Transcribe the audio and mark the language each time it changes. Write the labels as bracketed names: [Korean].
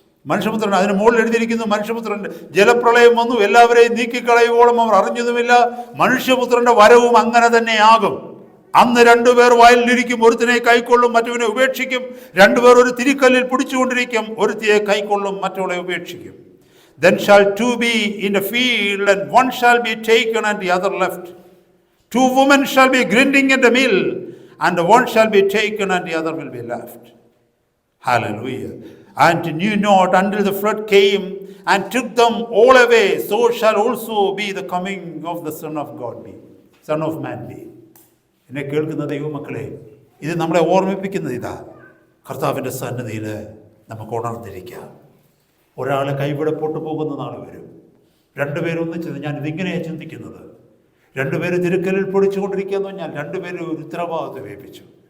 [Malayalam] മനുഷ്യപുത്രൻ, അതിന് മുകളിൽ എഴുതിയിരിക്കുന്നു, മനുഷ്യപുത്രൻ്റെ ജലപ്രളയം വന്നു, എല്ലാവരെയും നീക്കിക്കളയുവോളം അവർ അറിഞ്ഞതുമില്ല. മനുഷ്യപുത്രന്റെ വരവും അങ്ങനെ തന്നെ ആകും. അന്ന് 2 പേർ വയലിലിരിക്കും, ഒരുത്തിനെ കൈക്കൊള്ളും, മറ്റവനെ ഉപേക്ഷിക്കും. 2 പേർ ഒരു തിരിക്കല്ലിൽ പിടിച്ചുകൊണ്ടിരിക്കും, ഒരുത്തിയെ കൈക്കൊള്ളും, മറ്റവളെ ഉപേക്ഷിക്കും. [English] Then shall 2 be in the field, and one shall be taken and the other left. 2 women shall be grinding in the mill, and the one shall be taken and the other will be left. Hallelujah. And knew not until the flood came and took them all away, so shall also be the coming of the Son of God be, Son of Man be. [Malayalam] എന്നെ കേൾക്കുന്ന ദൈവമക്കളെ, ഇത് നമ്മളെ ഓർമ്മിപ്പിക്കുന്നത് ഇതാ, കർത്താവിൻ്റെ സന്നിധിയിൽ നമുക്ക് ഉണർന്നിരിക്കാം. ഒരാൾ കൈവിടപ്പോട്ട് പോകുന്ന നാൾ വരും. 2 പേരൊന്നിച്ചത്, ഞാൻ ഇതിങ്ങനെയാണ് ചിന്തിക്കുന്നത്. 2 പേര് തിരുക്കലിൽ പൊടിച്ചുകൊണ്ടിരിക്കുകയെന്ന് പറഞ്ഞാൽ 2 പേര് ഒരു ഉത്തരവാദിത്വം ഏൽപ്പിച്ചു.